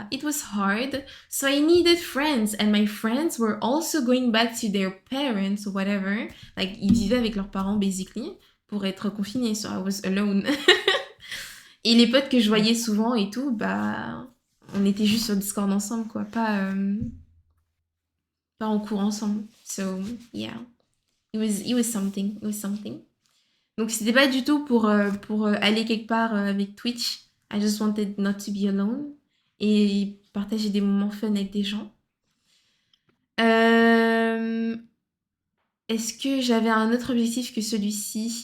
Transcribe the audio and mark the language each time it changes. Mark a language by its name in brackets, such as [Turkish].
[English] It was hard, so I needed friends, and my friends were also going back to their parents or whatever. [French] Like, ils vivaient avec leurs parents, basically, pour être confinés, [English] so I was alone. [French] Et les potes que je voyais souvent et tout, bah, on était juste sur Discord ensemble, quoi, pas en cours ensemble. [English] So, yeah, it was something, it was something. [French] Donc c'était pas du tout pour aller quelque part avec Twitch. [English] I just wanted not to be alone [French] et partager des moments fun avec des gens. Euh, Est-ce que j'avais un autre objectif que celui-ci?